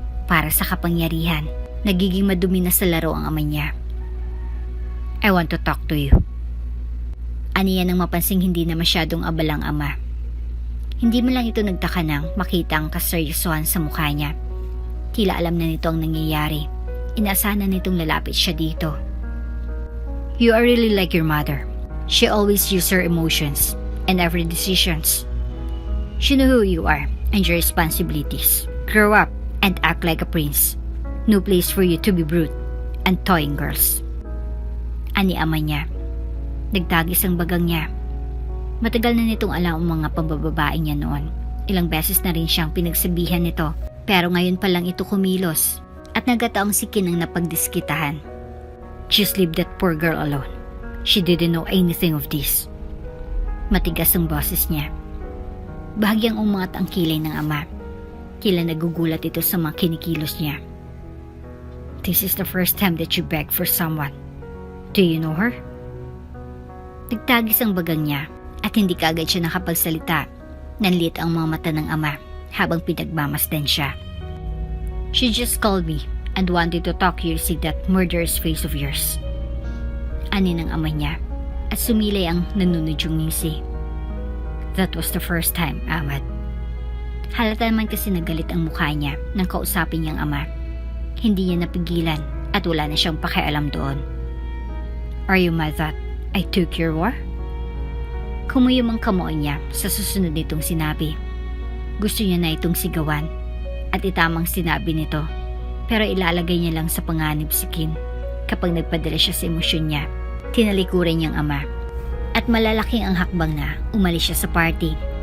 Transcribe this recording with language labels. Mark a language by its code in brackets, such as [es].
[tl] Para sa kapangyarihan, nagiging madumi na sa laro ang ama niya. [en] I want to talk to you. [tl] Aniya nang mapansing hindi na masyadong abalang ama. Hindi mo lang ito nagtaka nang makita ang kaseryosohan sa mukha niya. Tila alam na nito ang nangyayari. Inaasahan na nitong lalapit siya dito. [en] You are really like your mother. She always used her emotions and every decisions. She knew who you are and your responsibilities. Grow up and act like a prince. No place for you to be brute and toying girls. [tl] Ani ama niya. Nagtagis ang bagang niya. Matagal na nitong alam ang mga pambababae niya noon. Ilang beses na rin siyang pinagsabihan nito. Pero ngayon pa lang ito kumilos at nagataong si Kin ang napagdiskitahan. [en] Just leave that poor girl alone. She didn't know anything of this. [tl] Matigas ang boses niya. Bahagyang umangat ang kilay ng ama. Kila nagugulat ito sa mga kinikilos niya. [en] This is the first time that you beg for someone. Do you know her? [tl] Nagtagis ang bagang niya at hindi kaagad siya nakapagsalita. Nanliit ang mga mata ng ama habang pinagmamasdan siya. [en] She just called me and wanted to talk you to see that murderous face of yours. [tl] Ani ng ama niya at sumilay ang nanunudyong ngisi. [en] That was the first time, Ahmad. [tl] Halata naman kasi nagalit ang mukha niya nang kausapin niyang ama. Hindi niya napigilan at wala na siyang pakialam doon. [en] Are you mad that I took your war? [tl] Kumuyom ang kamao niya sa susunod nitong sinabi. Gusto niya na itong sigawan at itamang sinabi nito, pero ilalagay niya lang sa panganib si Kin kapag nagpadala siya sa emosyon niya. Tinalikuran niyang ama at malalaking ang hakbang na umalis siya sa party.